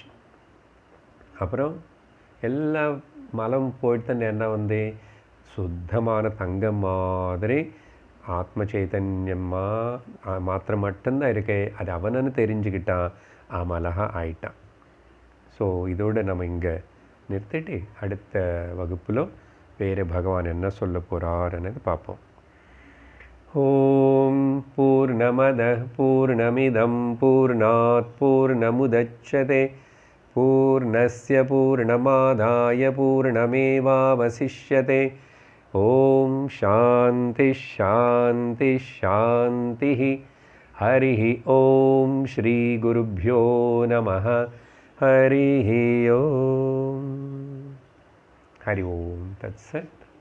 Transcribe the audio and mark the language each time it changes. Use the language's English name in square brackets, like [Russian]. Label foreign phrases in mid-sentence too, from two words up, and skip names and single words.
[Tamil] அப்புறம் எல்லா மலம் போயிட்டு என்ன சுத்தமான தங்கம் மாதிரி ஆத்ம சைத்தன்யமா மாத்திரம் மட்டும்தான் இருக்கே. அது அவனன்னு தெரிஞ்சுக்கிட்டான், அமலகா ஆயிட்டான். ஸோ இதோடு நம்ம இங்கே நிறுத்திட்டு அடுத்த வகுப்பில் வேறு பகவான் என்ன சொல்ல போகிறாருன்னு பார்ப்போம். [Sanskrit] ॐ पूर्णमद पूर्णमिदं पूर्णात् पूर्णमुदच्यते पूर्णस्य पूर्णमादाय पूर्णमेवावशिष्यते. ॐ शान्ति शान्ति शान्ति. हरि ॐ श्री गुरुभ्यो नमः. हरि ॐ। हरि ॐ तत्सत्.